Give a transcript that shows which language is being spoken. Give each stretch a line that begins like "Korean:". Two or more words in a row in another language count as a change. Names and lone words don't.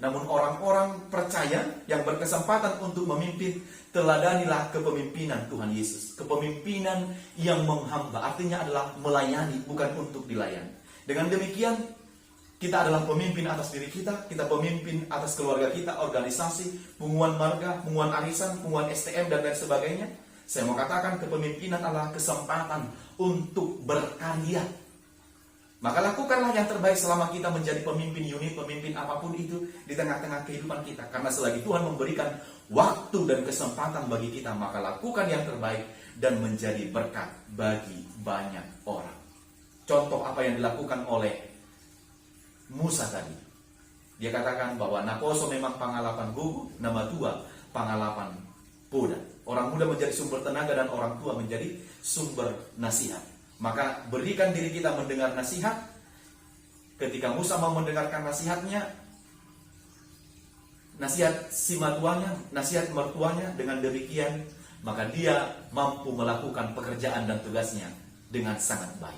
Indonesian: Namun orang-orang percaya yang berkesempatan untuk memimpin, teladanilah kepemimpinan Tuhan Yesus. Kepemimpinan yang menghamba, artinya adalah melayani, bukan untuk dilayani. Dengan demikian, kita adalah pemimpin atas diri kita pemimpin atas keluarga kita, organisasi, punguan marga, punguan arisan, punguan STM, dan lain sebagainya. Saya mau katakan kepemimpinan adalah kesempatan untuk berkarya. Maka lakukanlah yang terbaik selama kita menjadi pemimpin unit, pemimpin apapun itu di tengah-tengah kehidupan kita. Karena selagi Tuhan memberikan waktu dan kesempatan bagi kita, maka lakukan yang terbaik dan menjadi berkat bagi banyak orang. Contoh apa yang dilakukan oleh Musa tadi. Dia katakan bahwa
Batak Toba: naposo memang pangalapan gugu, nama tua pangalapan poda.
Indonesian: Orang muda menjadi sumber tenaga dan orang tua menjadi sumber nasihat. Maka berikan diri kita mendengar nasihat. Ketika Musa mau mendengarkan nasihatnya, nasihat si matuanya, nasihat mertuanya, dengan demikian maka dia mampu melakukan pekerjaan dan tugasnya dengan sangat baik.